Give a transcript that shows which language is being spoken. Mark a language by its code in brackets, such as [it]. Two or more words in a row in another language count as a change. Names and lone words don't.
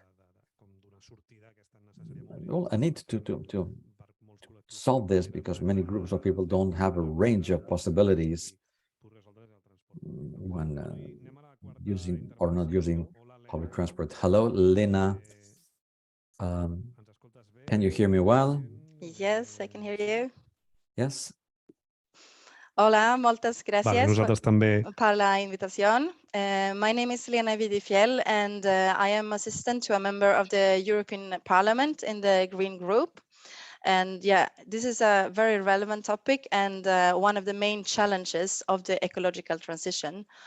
[en] a need to solve this, because many groups of people don't have a range of possibilities when using or not using public transport. Hello, Lena. Can you hear me well? Yes, I can hear you. Yes. [ca] Hola, moltes gràcies també. per la invitación. [en] My name is Lena Widefjllll, and I am assistant to a member of the European Parliament in the Green Group. And yeah, this is a very relevant topic and one of the main challenges of the ecological transition.